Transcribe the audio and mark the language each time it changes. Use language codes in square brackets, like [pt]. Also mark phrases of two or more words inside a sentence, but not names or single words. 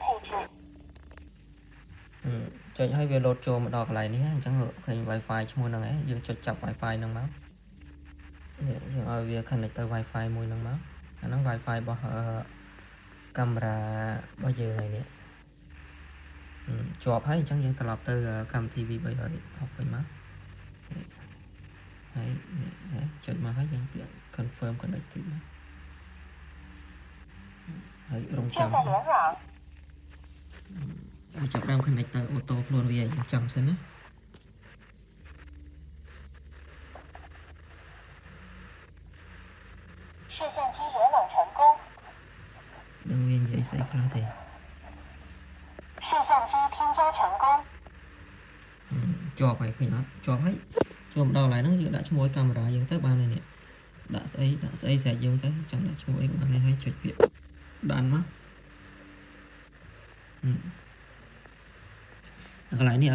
[km] ចុចឲ្យវាលោតចូលមកដល់កន្លែងនេះអញ្ចឹងឃើញ Wi-Fi ឈ្មោះហ្នឹងឯងយើងចុចចាប់ Wi-Fi ហ្នឹងមកនេះយើងឲ្យវា connect ទៅ Wi-Fi មួយហ្នឹងមកអាហ្នឹង Wi-Fi របស់កាមេរ៉ារបស់យើងហើយនេះជាប់ហើយអញ្ចឹងយើងត្រឡប់ទៅកម្មវិធី V360 វិញមក ហើយចុចមកហើយយើងពាក្យ [en] confirm connected [km] មកហើយរងចាំហើយចាប់ដើម connect ទៅអូតូខ្លួនវាយើងចាំសិនណា [zh] 摄像机联网成功。 [km] នឹងវានិយាយស្អីខ្លះទេ [zh] 摄像机添加成功 [km] ជាប់ហើយឃើញអត់ជាប់ហើយចូលមកដល់កន្លែងហ្នឹងយើងដាក់ឈ្មោះកាមេរ៉ាយើងទៅបានហើយនេះដាក់ស្អីស្រេចយើងទៅចង់ដាក់ឈ្មោះអីក៏បានហើយចុចពាក្យដានមកកន្លែងនេះ